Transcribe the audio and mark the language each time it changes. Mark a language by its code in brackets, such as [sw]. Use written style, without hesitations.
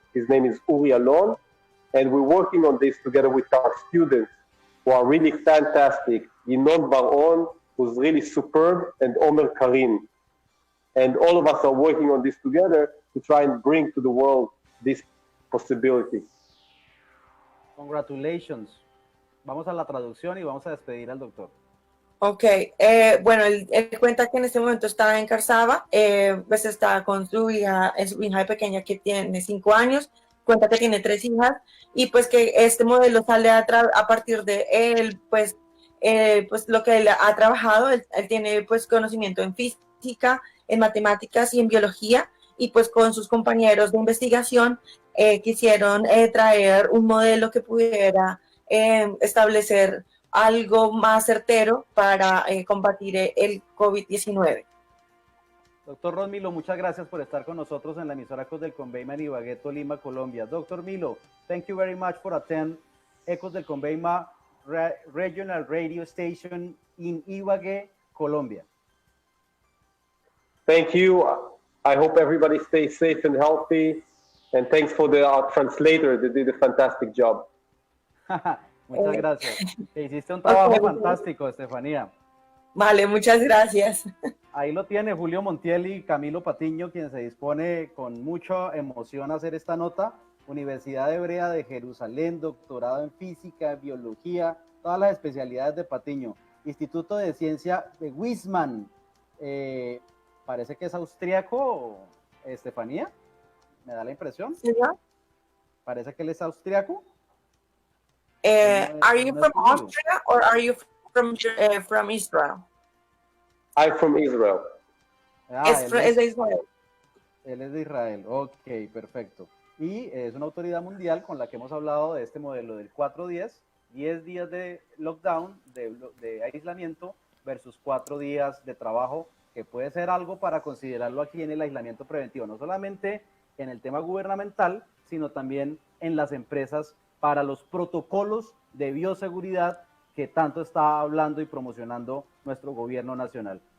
[en] His name is Uri Alon. And we're working on this together with our students, who are really fantastic. Yinon Bar-On, who's really superb, and Omer Karim. And all of us are working on this together to try and bring to the world this possibility. Congratulations. [es] Vamos a la traducción y vamos a despedir al doctor. Ok, bueno, él cuenta que en este momento está en Karsaba, pues está con su hija de pequeña que tiene 5 años, cuenta que tiene 3 hijas, y pues que este modelo sale a partir de él, pues lo que él ha trabajado. Él tiene pues conocimiento en física, en matemáticas y en biología, y pues con sus compañeros de investigación quisieron traer un modelo que pudiera establecer algo más certero para combatir el COVID-19. Doctor Ron Milo, muchas gracias por estar con nosotros en la emisora Ecos del Conveima en Ibagué, Tolima, Colombia. [en] Doctor Milo, thank you very much for attending Ecos del Conveima Regional Radio Station in Ibagué, Colombia. Thank you. I hope everybody stays safe and healthy. And thanks for our translator that did a fantastic job. [es] Muchas gracias. Hiciste un trabajo fantástico, Estefanía. Vale, muchas gracias. Ahí lo tiene Julio Montiel y Camilo Patiño, quien se dispone con mucha emoción a hacer esta nota. Universidad Hebrea de Jerusalén, doctorado en física, biología, todas las especialidades de Patiño. Instituto de Ciencia de Wismar. Parece que es austríaco, Estefanía. ¿Me da la impresión? ¿Sí, no? Parece que él es austríaco. [en] Are you from Austria or are you from Israel? I'm from Israel. [es] Es de Israel. Él es de Israel. Ok, perfecto. y es una autoridad mundial con la que hemos hablado de este modelo del 4-10, 10 días de lockdown, de aislamiento, versus 4 días de trabajo, que puede ser algo para considerarlo aquí en el aislamiento preventivo, no solamente en el tema gubernamental, sino también en las empresas para los protocolos de bioseguridad que tanto está hablando y promocionando nuestro gobierno nacional.